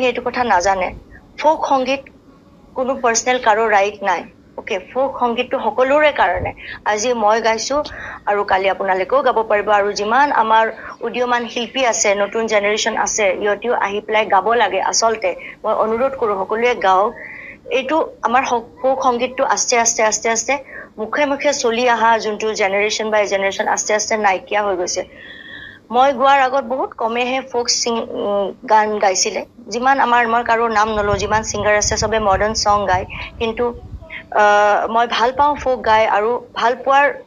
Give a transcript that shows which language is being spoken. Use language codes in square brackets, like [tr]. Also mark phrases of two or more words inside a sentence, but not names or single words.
[as] এইটো কথা নাজানে ফোক সংগীত কোনো পাৰ্সোনাল কাৰো ৰাইট নাই ওকে ফোক সংগীতটো সকলোৰে কাৰণে আজি মই গাইছো আৰু কালি আপোনালোকেও গাব পাৰিব আৰু যিমান আমাৰ উদীয়মান শিল্পী আছে নতুন জেনেৰেশ্যন আছে ইহঁতিও আহি পেলাই গাব লাগে আচলতে মই অনুৰোধ কৰো সকলোৱে গাওক এইটো আমাৰ ফোক সংগীতটো আস্তে আস্তে আস্তে আস্তে মুখে মুখে চলি আহা যোনটো [en] generation by generation [as] আস্তে আস্তে নাইকিয়া হৈ গৈছে মই গোৱাৰ আগত বহুত কমেহে ফোক গান গাইছিলে যিমান আমাৰ কাৰো নাম নলো যিমান সিঙ্গাৰ আছে সবে [en] modern song [as] গায় কিন্তু মই ভাল পাওঁ ফোক গাই আৰু ভাল পোৱাৰ